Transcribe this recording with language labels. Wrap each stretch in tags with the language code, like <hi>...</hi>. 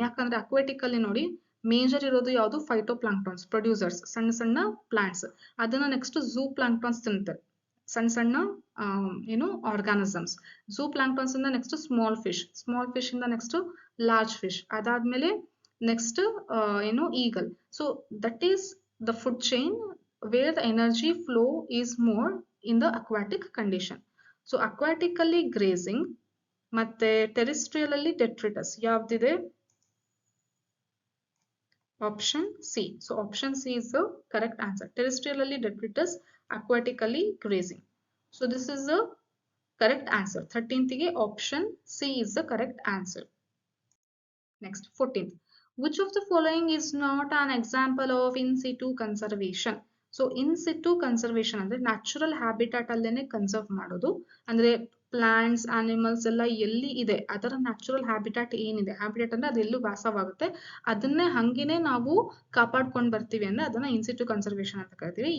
<kn>ಯಾಕಂದ್ರೆ ಅಕ್ವಾಟಿಕ್ ಅಲ್ಲಿ ನೋಡಿ ಮೇಜರ್ ಇರೋದು ಯಾವುದು, ಫೈಟೋ ಪ್ಲಾಂಕ್ಟಾನ್ಸ್ ಪ್ರೊಡ್ಯೂಸರ್ಸ್, ಸಣ್ಣ ಸಣ್ಣ ಪ್ಲಾಂಟ್ಸ್. ಅದನ್ನ ನೆಕ್ಸ್ಟ್ ಝೂ ಪ್ಲಾಂಕ್ಟಾನ್ಸ್ ತಿಂತಾರೆ, ಸಣ್ಣ ಸಣ್ಣ ಏನು ಆರ್ಗಾನಿಸಮ್ಸ್. ಝೂ ಪ್ಲಾಂಕ್ಟಾನ್ಸ್ ಇಂದ ನೆಕ್ಸ್ಟ್ ಸ್ಮಾಲ್ ಫಿಶ್ ಇಂದ ನೆಕ್ಸ್ಟ್ ಲಾರ್ಜ್ ಫಿಶ್, ಅದಾದ್ಮೇಲೆ ನೆಕ್ಸ್ಟ್ ಏನು eagle.</kn> <en>So that is the food chain where the energy flow is more in the aquatic condition.</en> <kn>So aquatic ಅಲ್ಲಿ grazing ಮತ್ತೆ terrestrial ಅಲ್ಲಿ detritus. ಯಾವ್ದಿದೆ?</kn> <en>Option C. So option C is the correct answer. Terrestrial ಅಲ್ಲಿ detritus, aquatic ಅಲ್ಲಿ grazing. So this is the correct answer. 13th ಗೆ option C is the correct answer. Next, 14th. Which of the following is not an example of in situ conservation?</en> <kn>So in ಸಿಟು conservation ಅಂದ್ರೆ natural habitat ಅಲ್ಲೇನೆ conserve ಮಾಡೋದು. ಅಂದ್ರೆ plants animals ಎಲ್ಲ ಎಲ್ಲಿ ಇದೆ ಅದರ natural habitat ಏನಿದೆ, ಹ್ಯಾಬಿಟಾಟ್ ಅಂದ್ರೆ ಅದೆಲ್ಲೂ ವಾಸವಾಗುತ್ತೆ, ಅದನ್ನೇ ಹಂಗೇನೆ ನಾವು ಕಾಪಾಡ್ಕೊಂಡು ಬರ್ತೀವಿ ಅಂದ್ರೆ ಅದನ್ನ ಇನ್ ಸಿಟು ಕನ್ಸರ್ವೇಷನ್ ಅಂತ ಕರಿತೀವಿ.</kn>